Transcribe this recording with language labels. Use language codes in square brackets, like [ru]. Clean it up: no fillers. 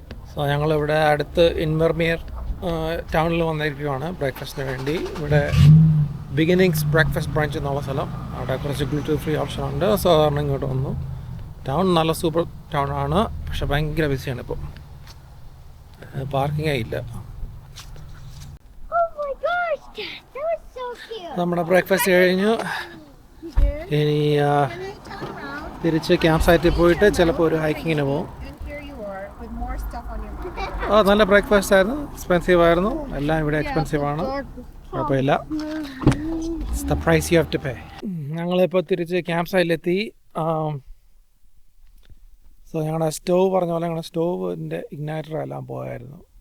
[ml] So ഞങ്ങളിവിടെ അടുത്ത് ഇൻവെർമിയർ ടൗണിൽ വന്നിരിക്കുകയാണ് ബ്രേക്ക്ഫാസ്റ്റിന് വേണ്ടി. ഇവിടെ ബിഗിനിങ്സ് ബ്രേക്ക്ഫാസ്റ്റ് ബ്രാഞ്ച് എന്നുള്ള സ്ഥലം, അവിടെ കുറച്ച് ഗ്ലൂട്ടൻ ഫ്രീ ഓപ്ഷൻ ഉണ്ട്. സാധാരണ ഇങ്ങോട്ട് വന്നു. ടൗൺ നല്ല സൂപ്പർ ടൗൺ ആണ്, പക്ഷെ ഭയങ്കര ബിസിയാണ് ഇപ്പോൾ. പാർക്കിങ്ങേ ഇല്ല. [en] Oh my gosh, Dad, that was so cute. [ml] നമ്മുടെ ബ്രേക്ക്ഫാസ്റ്റ് കഴിഞ്ഞു. ഇനി [en] And then turn around [ml] തിരിച്ച് ക്യാമ്പ് സൈറ്റിൽ പോയിട്ട് ചിലപ്പോൾ ഒരു ഹൈക്കിങ്ങിന് പോകും. [en] and here you are with more stuff on your mouth. [ml] നല്ല ബ്രേക്ക്ഫാസ്റ്റ് ആയിരുന്നു, എക്സ്പെൻസീവ് ആയിരുന്നു. എല്ലാം ഇവിടെ എക്സ്പെൻസീവ് ആണ്, കുഴപ്പമില്ല. [en] It's the price you have to pay. [ml] ഞങ്ങളിപ്പോൾ തിരിച്ച് ക്യാമ്പ് സൈറ്റിലെത്തി. സോ ഞങ്ങളുടെ സ്റ്റോവ് പറഞ്ഞ പോലെ ഞങ്ങളുടെ സ്റ്റോവിൻ്റെ ഇഗ്നൈറ്റർ എല്ലാം പോയായിരുന്നു.